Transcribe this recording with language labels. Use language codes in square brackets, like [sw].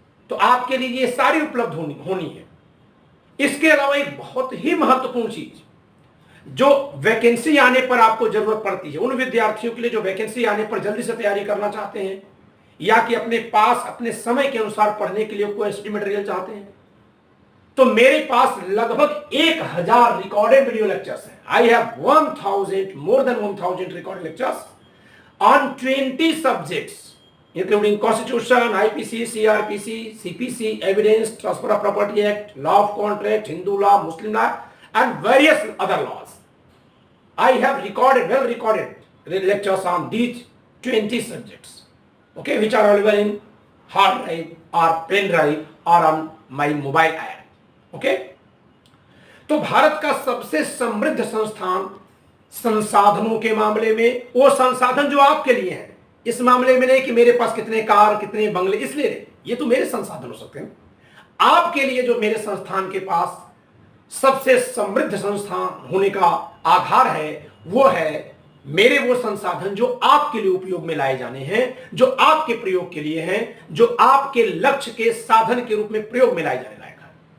[hi] तो आपके लिए ये सारी उपलब्ध होनी है। इसके अलावा एक बहुत ही महत्वपूर्ण चीज जो वैकेंसी आने पर आपको जरूरत पड़ती है, उन विद्यार्थियों के लिए जो वैकेंसी आने पर जल्दी से तैयारी करना चाहते हैं या कि अपने पास अपने समय के अनुसार पढ़ने के लिए कोई स्टडी मटेरियल चाहते हैं, तो मेरे पास लगभग 1000 रिकॉर्डेड वीडियो लेक्चर्स हैं। [en] I have 1000 more than 1000 recorded lectures on 20 subjects including Constitution, IPC, CRPC, CPC, Evidence, Transfer of Property Act, Law of Contract, Hindu law, Muslim law, and various other laws. I have well recorded lectures on these 20 subjects, okay, which are available in hard drive or pen drive or on my mobile app, okay. [hi] तो भारत का सबसे समृद्ध संस्थान संसाधनों के मामले में, वो संसाधन जो आपके लिए हैं, इस मामले में नहीं कि मेरे पास कितने कार कितने बंगले, इसलिए नहीं, ये तो मेरे संसाधन हो सकते हैं। आपके लिए जो मेरे संस्थान के पास सबसे समृद्ध संस्थान होने का आधार है, वो है मेरे वो संसाधन जो आपके लिए उपयोग में लाए जाने हैं, जो आपके प्रयोग के लिए हैं, जो आपके लक्ष्य के साधन के रूप में प्रयोग में लाए जाने लायक है।